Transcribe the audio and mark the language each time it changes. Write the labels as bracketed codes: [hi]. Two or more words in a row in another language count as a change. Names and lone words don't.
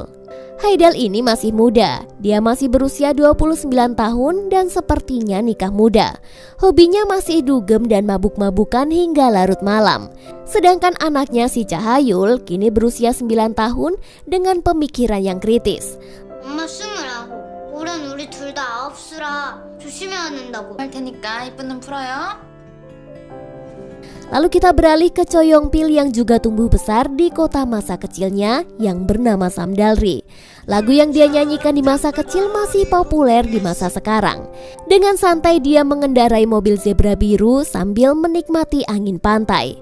[id] Haidal ini masih muda, dia masih berusia 29 tahun dan sepertinya nikah muda. Hobinya masih dugem dan mabuk-mabukan hingga larut malam. Sedangkan anaknya si Cahayul kini berusia 9 tahun dengan pemikiran yang kritis. [ko] 엄마 29. 올해는 우리 둘 다 9수라 조심해야 된다고. 할 테니까 이쁜 눈 풀어요. [id] Lalu kita beralih ke Cho Yong-pil yang juga tumbuh besar di kota masa kecilnya yang bernama Samdalri. Lagu yang dia nyanyikan di masa kecil masih populer di masa sekarang. Dengan santai dia mengendarai mobil zebra biru sambil menikmati angin pantai.